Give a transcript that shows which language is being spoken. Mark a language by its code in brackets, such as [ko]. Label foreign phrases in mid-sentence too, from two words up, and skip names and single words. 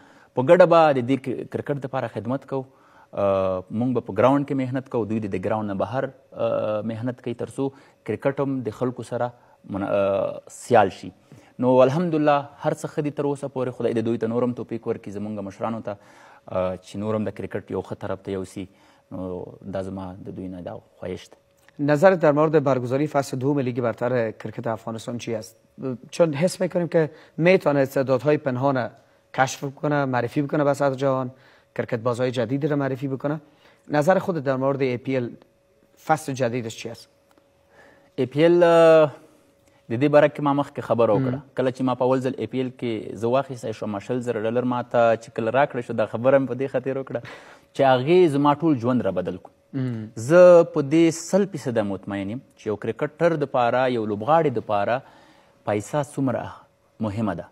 [ps] په ګډه به د دې کرکټ دپاره خدمت کوو. موږ به په ګراونډ کې محنت کوو، دوی د ګراونډ نه بهر محنت کوي تر څو کرکټ هم د خلکو سره سیال شي. نو الحمدلله هر څه ښه دي تر اوسه پورې. خدای دې دوی ته نور هم توفیق ورکړي، زموږ مشرانو ته چې نور هم د کرکټ یو ښه طرف ته یوسي. نو دا زما د دوی نه دا خواهش ده. [fa] نظرت در مورد برگزاری فصل دوم لیگ برتر کرکت افغانستان چی است؟ چون حس میکنیم که میتونه استعدادهای پنهان کشف کنه، معرفی بکنه به سطح جهان، کرکت بازهای جدیدی رو معرفی بکنه. نظر خودت در مورد APL فصل جدیدش چی است؟ [ps] APL د دې باره کې ما مخکې خبره وکړه. کله چې ما په اول ځل APL کې زه واخیستی شوم $10,000 ما ته چې کله راکړی شو، دا خبره مې په دې خاطر وکړه چې هغې زما ټول ژوند را بدل کړو. زه په دې 100% مطمئن یم چې یو کرکټر دپاره، یو لوبغاړي دپاره پیسه څومره مهمه ده.